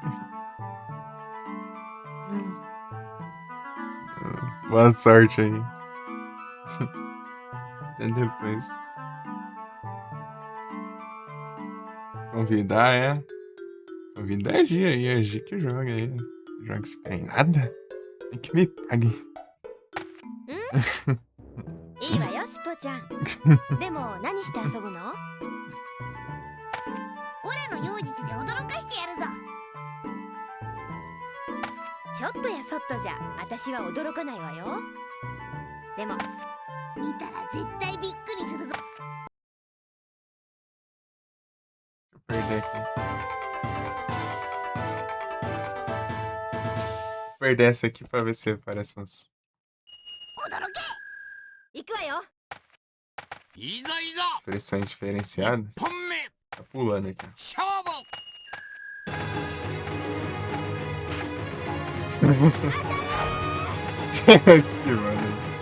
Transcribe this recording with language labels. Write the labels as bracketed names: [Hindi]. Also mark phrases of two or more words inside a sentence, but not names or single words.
[Portuguese] Boa sorte aí. Até depois. Convidar, é? Convidar a Gia aí, a Gia que joga aí. Joga se tem nada. Tem que me pague. [Japanese] いいわよ、しっぽちゃん。でも何して遊ぶの？オラの妖術で驚かしてやるぞ。ちょっとやそっとじゃ私は驚かないわよ。でも見たら絶対びっくりするぞ。 [Portuguese] Perder aqui. Vou perder essa aqui pra ver se aparece umas [Japanese] 驚け。行くわよ。いざいざ [Portuguese] expressões diferenciadas. [Japanese] 本目 [Portuguese] Tá pulando aqui. [Japanese] 勝負。 [Portuguese] Que mano.